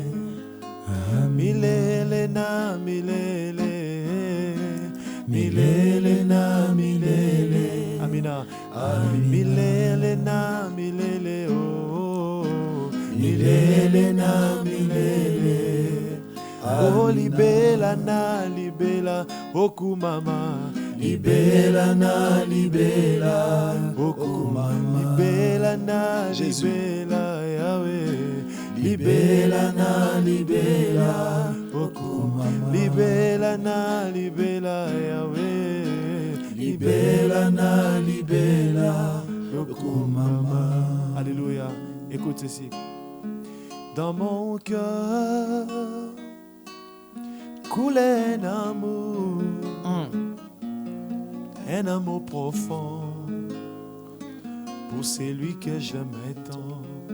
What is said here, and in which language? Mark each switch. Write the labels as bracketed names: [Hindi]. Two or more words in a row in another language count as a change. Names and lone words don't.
[Swahili] Milele na milele, milele na milele. Amina. Milele na milele, oh, milele na milele. [Lingala] Oh, libela na libela, okumama, libela na libela, okumama, libela na libela, Yahweh, libela na libela, okumama, libela na libela, Yahweh, libela na libela, okumama. [French] Alléluia. Écoute ceci. Dans mon cœur coulait un amour, un amour profond pour celui que j'aimais tant.